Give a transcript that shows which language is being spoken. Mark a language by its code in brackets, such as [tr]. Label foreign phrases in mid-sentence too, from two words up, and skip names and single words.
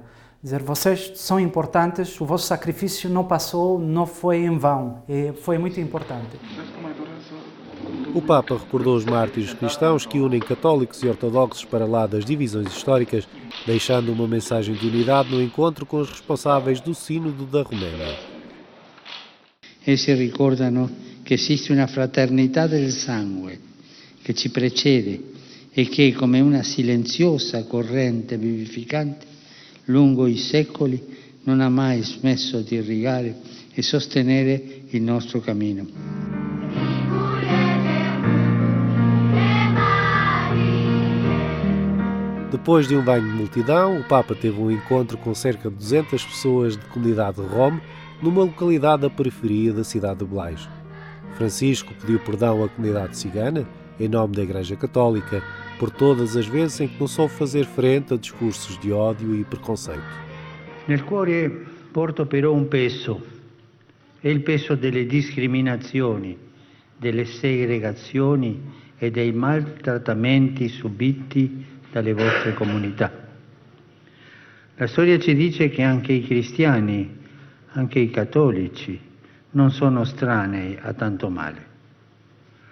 [pt] Dizer, vocês são importantes, o vosso sacrifício não passou, não foi em vão, foi muito importante. O Papa recordou os mártires cristãos que unem católicos e ortodoxos para lá das divisões históricas, deixando uma mensagem de unidade no encontro com os responsáveis do Sínodo da Roménia. [it] Essi ricordano che esiste una fraternità del sangue che ci precede e che, come una silenziosa corrente vivificante, lungo i secoli non ha mai smesso di irrigare e sostenere il nostro cammino. [pt] Depois de um banho de multidão, o Papa teve um encontro com cerca de 200 pessoas de comunidade rom numa localidade da periferia da cidade de Blage. Francisco pediu perdão à comunidade cigana, em nome da Igreja Católica, por todas as vezes em que não soube fazer frente a discursos de ódio e preconceito. [it] Nel cuore porto però un peso, è il peso delle discriminazioni, delle segregazioni e dei maltrattamenti subiti dalle vostre comunità. La storia ci dice che anche i cristiani, anche i cattolici, non sono estranei a tanto male.